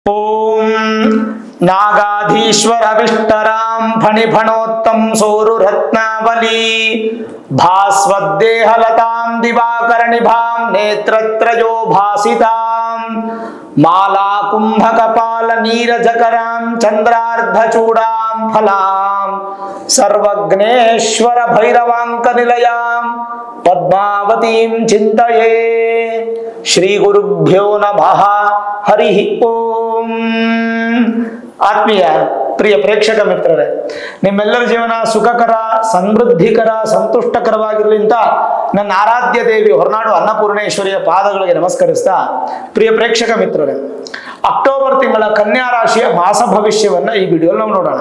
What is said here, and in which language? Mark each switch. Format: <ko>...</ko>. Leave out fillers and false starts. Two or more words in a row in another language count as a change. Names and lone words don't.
<sa>ओम नागाधीश्वर अविष्टराम फणिफणोत्तम सोरु रत्नावली भास्वद्देहलतां दिवाकरनिभां नेत्रत्रयो भासितां माला कुंभकपाल नीरजकरां चंद्रार्धचूडां फलां सर्वज्ञेश्वर भैरवांक निलयां पद्मावतीं चिंतये। श्री गुरुभ्यो नमः। हरि ओम।</sa> <kn>ಆತ್ಮೀಯ ಪ್ರಿಯ ಪ್ರೇಕ್ಷಕ ಮಿತ್ರರೇ, ನಿಮ್ಮೆಲ್ಲರ ಜೀವನ ಸುಖಕರ, ಸಮೃದ್ಧಿಕರ, ಸಂತುಷ್ಟಕರವಾಗಿರಲಿ ಅಂತ ನನ್ನ ಆರಾಧ್ಯ ದೇವಿ ಹೊರನಾಡು ಅನ್ನಪೂರ್ಣೇಶ್ವರಿಯ ಪಾದಗಳಿಗೆ ನಮಸ್ಕರಿಸ್ತಾ, ಪ್ರಿಯ ಪ್ರೇಕ್ಷಕ ಮಿತ್ರರೇ, ಅಕ್ಟೋಬರ್ ತಿಂಗಳ ಕನ್ಯಾ ರಾಶಿಯ ಮಾಸ ಭವಿಷ್ಯವನ್ನ ಈ ವಿಡಿಯೋದಲ್ಲಿ ನಾವು ನೋಡೋಣ.</kn>